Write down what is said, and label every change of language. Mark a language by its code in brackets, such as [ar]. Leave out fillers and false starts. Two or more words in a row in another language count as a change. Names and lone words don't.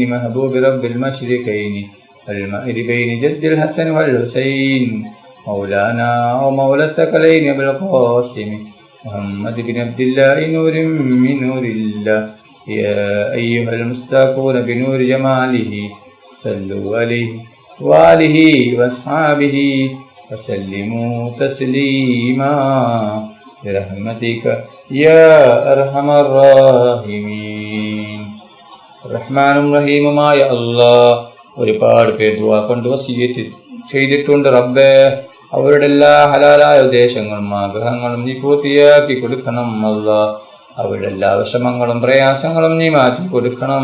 [ar] محبوب رب المشرقين المأربين جد الحسن والحسين مولانا ومولى الثقلين أبي القاسم محمد بن عبد الله نور من نور الله يا أيها المستاقون بنور جماله صلوا عليه وآله وأصحابه وسلموا تسليما برحمتك يا أرحم الراحمين. [ml] റഹ്മാനും റഹീമുമായ അല്ലാഹ് ഒരുപാട് പേർ ദുആ കൊണ്ട് വസിയത്ത് ചെയ്തിട്ടുണ്ട്. റബ്ബേ, അവരുടെ എല്ലാ ഹലാലായ ഉദ്ദേശങ്ങളും ആഗ്രഹങ്ങളും നീ പൂർത്തിയാക്കി കൊടുക്കണം. അല്ലാഹ്, അവരുടെ എല്ലാ വിഷമങ്ങളും പ്രയാസങ്ങളും നീ മാറ്റി കൊടുക്കണം.